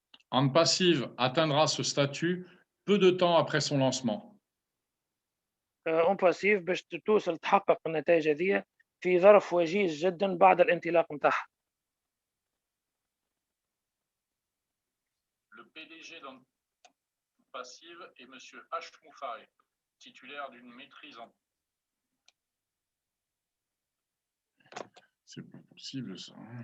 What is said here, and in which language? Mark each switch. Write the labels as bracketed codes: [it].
[fr] Ande Passive atteindra ce statut peu de temps après son lancement. [ar] اون باسيف باش توصل تحقق النتائج هذه في ظرف وجيز جدا بعد الانطلاق نتاعها. [fr] Le PDG d'Ande Passive est monsieur H. Moufaré, titulaire d'une maîtrise en... C'est pas possible ça.